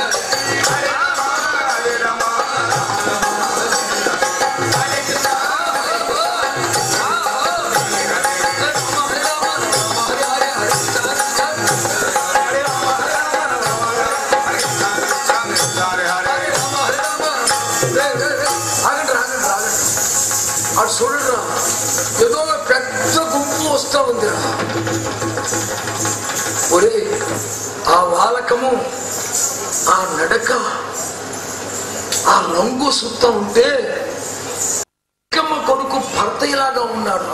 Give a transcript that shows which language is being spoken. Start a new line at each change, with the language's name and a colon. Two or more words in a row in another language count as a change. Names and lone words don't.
Sanskrit: హరే రామ హరే రామ హరే కృష్ణ హరే హరే
Telugu: అటు చూడరా ఏదో పెద్ద గుంపు వస్తా ఉందిరా. ఒరే ఆ వాలకము ఆ నడక ఆ రంగు సుత్తా ఉంటే కైకమ్మ కొడుకు భర్తయ్యలాగా ఉన్నాడు.